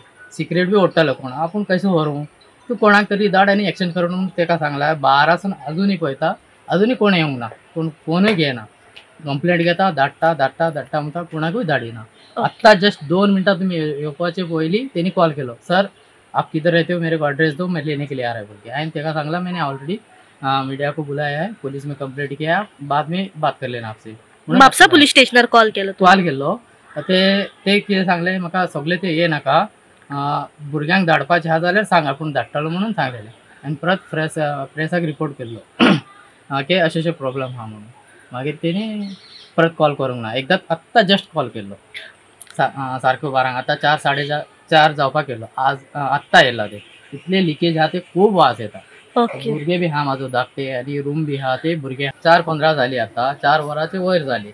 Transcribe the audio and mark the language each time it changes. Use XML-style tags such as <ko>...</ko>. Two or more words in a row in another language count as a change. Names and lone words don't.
<kok>सिक्रेट बी ओडटालो कोण आपूण कशें व्हरूं तूं कोणाक तरी धाड आनी एक्शन कर म्हणून ताका सांगला 12 अजूनय पळयता अजूनय कोण येवंक ना कोण फोनूय घेना कंप्लेंट घेता धाडटा म्हणटा कोणाकूय धाडिना आत्ता जस्ट 2 मिनटां तुमी येवपाचे पयलीं तेणी कॉल केलो</kok> <hi>सर आप किधर रहते हो मेरे को एड्रेस दो मैं लेने के लिए आ रहा है</hi> <kok>बोल के हांवें ताका सांगला</kok> <hi>मैंने ऑलरेडी मीडिया को बुलाया है पुलिस में कंप्लेंट किया बाद में बात कर लेना आपसे</hi> <kok>म्हापसा पुलिस स्टेशनार कॉल केलो कॉल केल्लो ते कितें सांगले म्हाका सगळे ते ये नाका भुरग्यांक धाडपाचें आहा जाल्यार सांग आपूण धाडटलो म्हणून सांगलेलें आनी परत प्रेसाक रिपोर्ट केल्लो की अशें प्रॉब्लम आहा म्हणून मागीर तेणी परत कॉल करूंक ना एकदां आत्तां जस्ट कॉल केल्लो सारको 12 आतां 4:30 जावपाक केल्लो आज आत्तां येयला ते इतले लिकेज आहा ते खूब वास येता भुरगे बी आहा म्हाजो धाकटे आनी रूम बी आहा ते भुरगे 4:15 जाली आतां 4 वरांचे वयर जाली</kok>